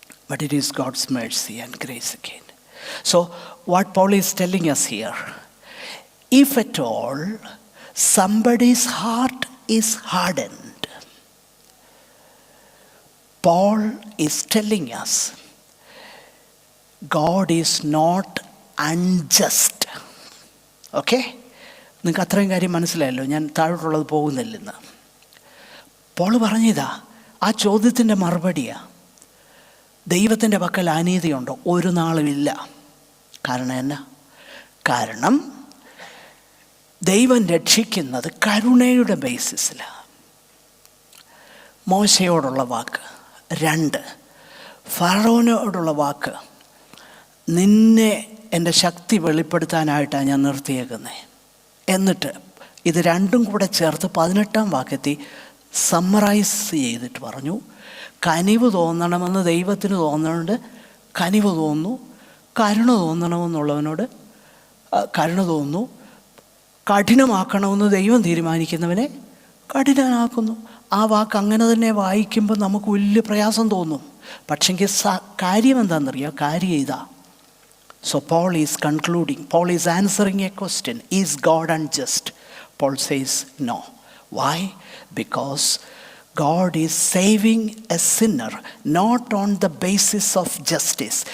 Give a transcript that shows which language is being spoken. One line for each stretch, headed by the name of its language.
English: But it is God's mercy and grace again. So what Paul is telling us here, if at all somebody's heart is hardened, Paul is telling us God is not unjust.
Malayalam: Okay, നിങ്ങൾക്ക് അത്രയും കാര്യം മനസ്സിലായല്ലോ, ഞാൻ താഴോട്ടുള്ളത് പോകുന്നില്ലെന്ന്. Paul പറഞ്ഞതാ, ആ ചോദ്യത്തിൻ്റെ മറുപടിയാണ്, ദൈവത്തിൻ്റെ പക്കൽ അനീതിയുണ്ടോ? ഒരു നാളുമില്ല. കാരണം എന്നാ? കാരണം ദൈവം രക്ഷിക്കുന്നത് കരുണയുടെ ബേസിസിലാണ്. മോശയോടുള്ള വാക്ക്. 2, ഫറവോനോടുള്ള വാക്ക്, നിന്നെ എൻ്റെ ശക്തി വെളിപ്പെടുത്താനായിട്ടാണ് ഞാൻ നിർത്തിയേക്കുന്നത്. എന്നിട്ട് ഇത് രണ്ടും കൂടെ ചേർത്ത് 18-ാം വാക്യത്തിൽ സമ്മറൈസ് ചെയ്തിട്ട് പറഞ്ഞു, കനിവ് തോന്നണമെന്ന് ദൈവത്തിന് തോന്നുന്നുണ്ട്, കനിവ് തോന്നുന്നു. കരുണ തോന്നണമെന്നുള്ളവനോട് കരുണ തോന്നുന്നു. കഠിനമാക്കണമെന്ന് ദൈവം തീരുമാനിക്കുന്നവനെ കഠിനനാക്കുന്നു. ആ വാക്ക് അങ്ങനെ തന്നെ വായിക്കുമ്പോൾ നമുക്ക് വലിയ പ്രയാസം തോന്നും. പക്ഷെങ്കിൽ കാര്യം എന്താണെന്നറിയാം? കാര്യം ഇതാ.
English: So Paul is concluding, Paul is answering a question. Is God unjust? Paul says no. Why? Because God is saving a sinner not on the basis of justice.